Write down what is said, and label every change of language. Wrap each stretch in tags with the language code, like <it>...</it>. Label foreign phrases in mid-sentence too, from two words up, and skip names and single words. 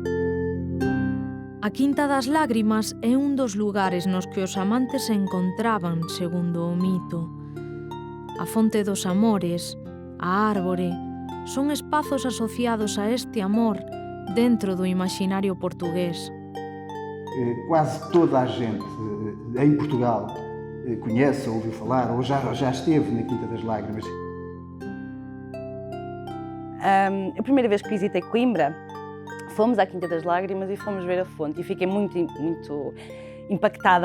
<gl>A Quinta das Lágrimas é un dos lugares nos que os amantes se encontraban, segundo o mito. A fonte dos amores, a árbore, son espazos asociados a este amor dentro do imaginario portugués.</gl> <pt>Quase toda a gente em Portugal conhece, ouviu falar, ou já esteve na Quinta das Lágrimas. A primeira vez que visitei Coimbra, fomos à Quinta das Lágrimas e fomos ver a fonte e fiquei muito impactada.</pt>